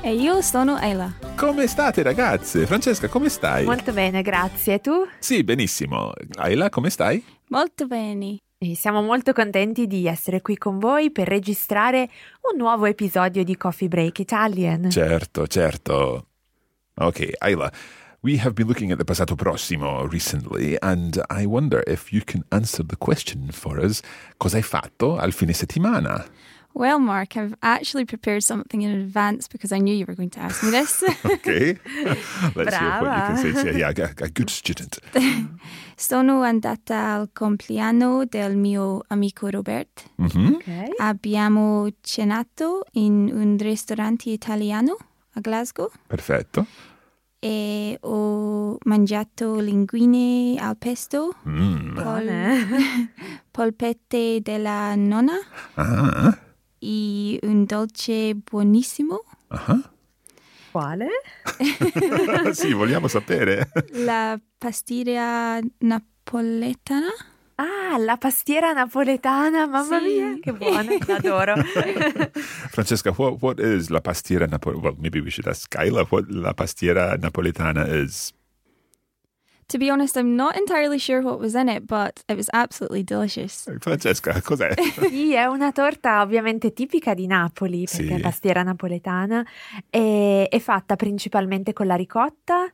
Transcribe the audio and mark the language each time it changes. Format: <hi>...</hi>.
<it>E io sono Ella. Come state, ragazze? Francesca, come stai? Molto bene, grazie. E tu? Sì, benissimo. Ella, come stai? Molto bene. E siamo molto contenti di essere qui con voi per registrare un nuovo episodio di Coffee Break Italian. Certo, certo.</it> <en>Ok, Ella, we have been looking at the passato prossimo recently, and I wonder if you can answer the question for us.</en> <it>Cosa hai fatto al fine settimana?</it> <en>Well, Mark, I've actually prepared something in advance because I knew you were going to ask me this. Okay. Let's</en> <it>Brava.</it> <en>Hear what you can say. Yeah, yeah, a good student.</en> <it>Sono andata al compleanno del mio amico Robert. Mm-hmm. Okay. Abbiamo cenato in un ristorante italiano a Glasgow. Perfetto. E ho mangiato linguine al pesto, polpette della nonna. Ah. E un dolce buonissimo. Uh-huh. Quale? Sì, vogliamo sapere. La pastiera napoletana. Ah, la pastiera napoletana, mamma sì. mia, che buona, l'adoro.</it> <en>Francesca, what is la pastiera napoletana? Well, maybe we should ask Kyla what la pastiera napoletana is. To be honest, I'm not entirely sure what was in it, but it was absolutely delicious.</en> <it>Francesca, cos'è? Sì, è una torta ovviamente tipica di Napoli, perché sì. è pastiera napoletana, e è fatta principalmente con la ricotta</it>